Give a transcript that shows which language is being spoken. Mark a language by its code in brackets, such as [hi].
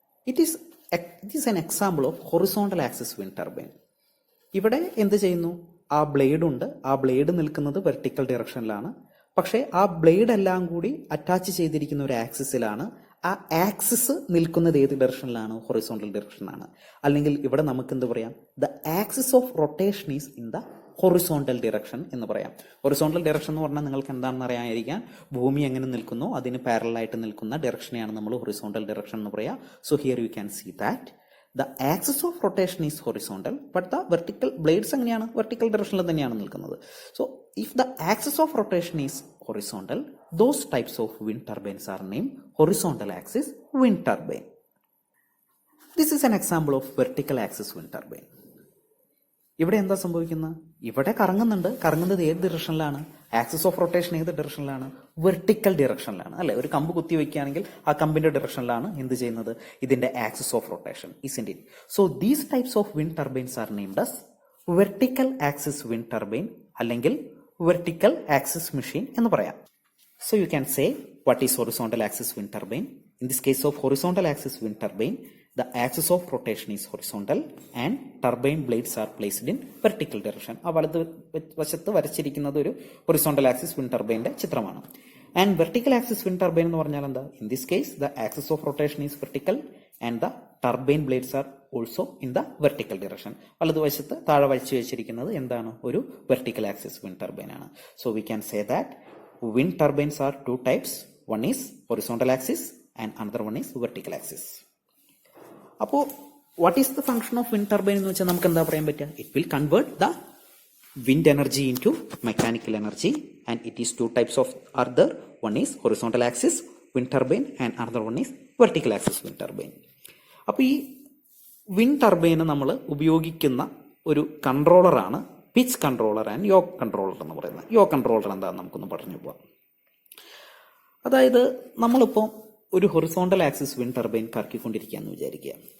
[en] It is an example of horizontal axis wind turbine. [ml] ഇവിടെ എന്ത് ചെയ്യുന്നു? ആ ബ്ലേഡ് ഉണ്ട്. ആ ബ്ലേഡ് നിൽക്കുന്നത് വെർട്ടിക്കൽ ഡയറക്ഷനിലാണ്. പക്ഷേ ആ ബ്ലേഡ് എല്ലാം കൂടി അറ്റാച്ച് ചെയ്തിരിക്കുന്ന ഒരു ആക്സിസിലാണ്. ആ ആക്സിസ് നിൽക്കുന്നത് ഏത് ഡയറക്ഷനിലാണ്? ഹൊറിസോണ്ടൽ ഡയറക്ഷനിലാണ്. അല്ലെങ്കിൽ ഇവിടെ നമുക്ക് എന്ത് പറയാം? [en] the axis of rotation is in the horizontal direction [ml] എന്ന് പറയാം. ഹൊറിസോണ്ടൽ ഡയറക്ഷൻ എന്ന് പറഞ്ഞാൽ നിങ്ങൾക്ക് എന്താണെന്ന് അറിയാമായിരിക്കാം. ഭൂമി എങ്ങനെ നിൽക്കുന്നു അതിന് പാരലായിട്ട് നിൽക്കുന്ന ഡയറക്ഷനെയാണ് നമ്മൾ ഹൊറിസോണ്ടൽ ഡയറക്ഷൻ എന്ന് പറയാം. [en] so here you can see that the axis of rotation is horizontal, but the vertical blades [ml] എങ്ങനെയാണ്? വെർട്ടിക്കൽ ഡയറക്ഷനിൽ തന്നെയാണ് നിൽക്കുന്നത്. [en] So if the axis of rotation is horizontal, those types of wind turbines are named horizontal axis wind turbine. This is an example of vertical axis wind turbine. [ml] ഇവിടെ എന്താ സംഭവിക്കുന്നത്? ഇവിടെ കറങ്ങുന്നുണ്ട്. കറങ്ങുന്നത് ഏത് ഡയറക്ഷനിലാണ്? ആക്സിസ് ഓഫ് റൊട്ടേഷൻ ഏത് ഡയറക്ഷനിലാണ്? Vertical ഡയറക്ഷനിലാണ് അല്ലെ? ഒരു കമ്പ് കുത്തി വെക്കുകയാണെങ്കിൽ ആ കമ്പിന്റെ ഡയറക്ഷനിലാണ് എന്ത് ചെയ്യുന്നത്? ഇതിന്റെ [en] Axis of rotation, isn't it? So these types of wind turbines are named as vertical axis wind turbine [ml] അല്ലെങ്കിൽ [en] vertical axis machine [ml] എന്ന് പറയാം. [en] So you can say what is horizontal axis wind turbine. In this case of horizontal axis wind turbine, the axis of rotation is horizontal and turbine blades are placed in vertical direction. [ml] ആ വലത് വശത്ത് വരച്ചിരിക്കുന്നത് ഒരു horizontal axis wind turbine ന്റെ ചിത്രമാണ്. [en] And vertical axis wind turbine [ml] എന്ന് പറഞ്ഞാൽ എന്താ? [en] In this case the axis of rotation is vertical and the turbine blades are also in the vertical direction. [ml] വലതുവശത്ത് താഴെ വരച്ചു വെച്ചിരിക്കുന്നത് എന്താണ്? ഒരു [en] vertical axis wind turbine [ml] ആണ്. [en] So we can say that wind turbines are 2 types. One is horizontal axis and another one is vertical axis. [ml] അപ്പോൾ [en] what is the function of wind turbine [ml] എന്ന് വെച്ചാൽ നമുക്ക് എന്താ പറയാൻ പറ്റുക? [en] It will convert the wind energy into mechanical energy, and it is 2 types of are there. One is horizontal axis wind turbine and another one is vertical axis wind turbine. [ml] അപ്പോൾ ഈ wind turbine നമ്മൾ ഉപയോഗിക്കുന്ന ഒരു കൺട്രോളറാണ് pitch controller and yoke controller എന്ന് പറയുന്നത്. Yoke controller എന്താണെന്ന് നമുക്കൊന്ന് പറഞ്ഞു പോവാം. അതായത് നമ്മളിപ്പോൾ ഒരു ഹൊറിസോണ്ടൽ ആക്സിസ് വിൻഡ് ടർബൈൻ കറക്കിക്കൊണ്ടിരിക്കുകയെന്ന് വിചാരിക്കുക.